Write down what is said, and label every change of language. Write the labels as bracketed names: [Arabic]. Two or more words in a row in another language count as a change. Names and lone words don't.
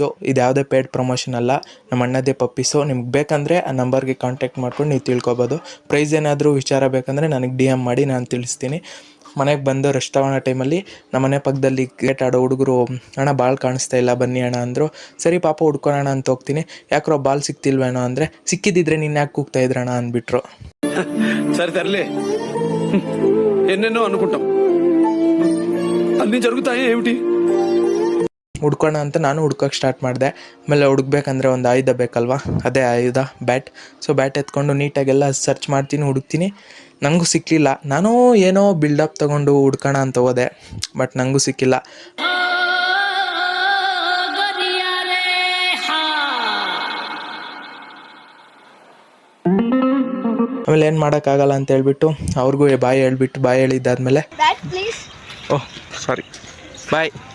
[Kannada] ಇದು ಯಾವುದೇ [English] paid promotion [Kannada] ಅಲ್ಲ, ನಮ್ಮ ಅಣ್ಣದೇ ಪಪ್ಪೀಸು. ನಿಮ್ಗೆ ಬೇಕಂದರೆ ಆ ನಂಬರ್ಗೆ ಕಾಂಟ್ಯಾಕ್ಟ್ ಮಾಡ್ಕೊಂಡು ನೀವು ತಿಳ್ಕೊಬೋದು. ಪ್ರೈಸ್ ಏನಾದರೂ ವಿಚಾರ ಬೇಕಂದರೆ ನನಗೆ DM ಮಾಡಿ, ನಾನು ತಿಳಿಸ್ತೀನಿ. ಮನೆಗೆ ಬಂದು ರೆಸ್ಟ್ ತಗೊಳ್ಳೋ ಟೈಮಲ್ಲಿ ನಮ್ಮ ಮನೆ ಪಕ್ಕದಲ್ಲಿ ಕ್ರಿಕೆಟ್ ಆಡೋ ಹುಡುಗರು, ಅಣ್ಣ ಬಾಲ್ ಕಾಣಿಸ್ತಾ ಇಲ್ಲ ಬನ್ನಿ ಅಣ್ಣ ಅಂದರು. ಸರಿ ಪಾಪ ಹುಡ್ಕೊಳೋಣ ಅಂತ ಹೋಗ್ತೀನಿ. ಯಾಕ್ರೋ ಬಾಲ್ ಸಿಕ್ತಿಲ್ವೇನೋ ಅಂದರೆ, ಸಿಕ್ಕಿದ್ದಿದ್ರೆ ನೀನು ಯಾಕೆ ಕೂಗ್ತಾ ಇದ್ರಣ್ಣ ಅಂದ್ಬಿಟ್ರು. [Telugu] సరే తరలే, ఎన్నెన్నో అనుకుంటాం, అన్నీ జరుగుతాయి ఏమిటి. [Kannada] ಹುಡ್ಕೋಣ ಅಂತ ನಾನು ಹುಡ್ಕೋಕ್ಕೆ ಸ್ಟಾರ್ಟ್ ಮಾಡಿದೆ. ಆಮೇಲೆ ಹುಡುಕ್ಬೇಕಂದ್ರೆ ಒಂದು ಆಯುಧ ಬೇಕಲ್ವಾ, ಅದೇ ಆಯುಧ ಬ್ಯಾಟ್. [English] so bat [Kannada] ಎತ್ಕೊಂಡು ನೀಟಾಗೆಲ್ಲ ಸರ್ಚ್ ಮಾಡ್ತೀನಿ, ಹುಡುಕ್ತೀನಿ. ನನಗೂ ಸಿಕ್ಕಲಿಲ್ಲ. ನಾನು ಏನೋ ಬಿಲ್ಡಪ್ ತೊಗೊಂಡು ಹುಡ್ಕೋಣ ಅಂತ ಹೋದೆ, ಬಟ್ ನನಗೂ ಸಿಕ್ಕಿಲ್ಲ. ಆಮೇಲೆ ಏನು ಮಾಡೋಕ್ಕಾಗಲ್ಲ ಅಂತ ಹೇಳ್ಬಿಟ್ಟು ಅವ್ರಿಗೂ ಬಾಯ್ ಹೇಳಿದ್ದಾದ್ಮೇಲೆ [English] oh sorry bye.